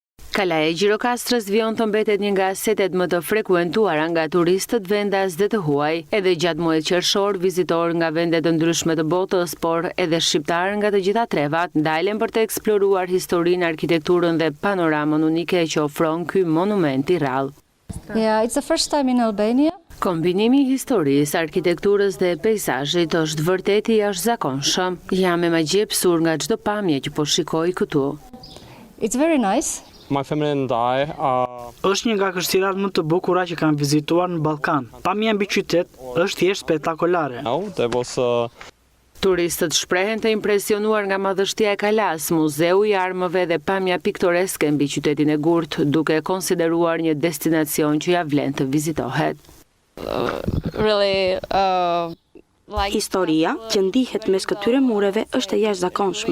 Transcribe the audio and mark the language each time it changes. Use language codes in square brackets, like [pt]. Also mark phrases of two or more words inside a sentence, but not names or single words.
[sq] Kalaja e Gjirokastrës vijon të mbetet një nga setet më të frekuentuara nga turistët vendas dhe të huaj. Edhe gjatë muajit qershor, vizitorë nga vende të ndryshme të botës, por edhe shqiptarë nga të gjitha trevat, ndalen për të eksploruar historinë, arkitekturën dhe panoramën unike që ofron ky monument i rrallë. [en] Yeah, it's the first time in Albania. [sq] Kombinimi i historisë, arkitekturës dhe peizazhit është vërtet i jashtëzakonshëm. Jam e magjepsur nga çdo pamje që po shikoj këtu. [en] It's very nice. My family and I [sq] Është një nga kështirat më të bukura që kam vizituar në Ballkan. Pamja mbi qytet është thjesht spektakolare. [en] there was [sq] Turistët shprehen të impresionuar nga madhështia e kalas, muzeu i armëve dhe pamja piktoreske mbi qytetin e Gurt, duke konsideruar një destinacion që ja vlen të vizitohet. Historia që ndihet mes këtyre mureve është e jashtëzakonshme.